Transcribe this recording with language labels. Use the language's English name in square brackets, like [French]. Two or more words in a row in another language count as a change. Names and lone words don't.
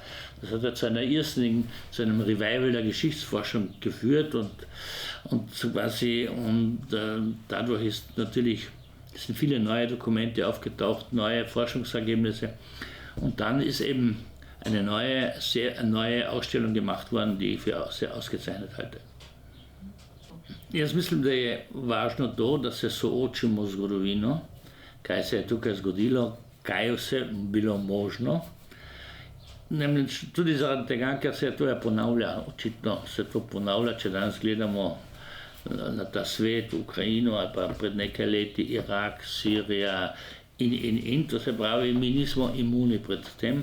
[German] Das hat ja zu einem Revival der Geschichtsforschung geführt und dadurch sind viele neue Dokumente aufgetaucht, neue Forschungsergebnisse und dann ist eben eine neue Ausstellung gemacht worden, die ich für sehr ausgezeichnet halte. [Slovenian] Jaz mislim, da je važno to, da se soočimo z zgodovino, kaj se je tukaj zgodilo, kaj vse bilo možno. Namreč tudi zaradi tega, ker se to ponavlja, očitno se to ponavlja, če danes gledamo na ta svet, Ukrajino ali pa pred nekaj leti Irak, Sirija in to se pravi, mi nismo imuni pred tem.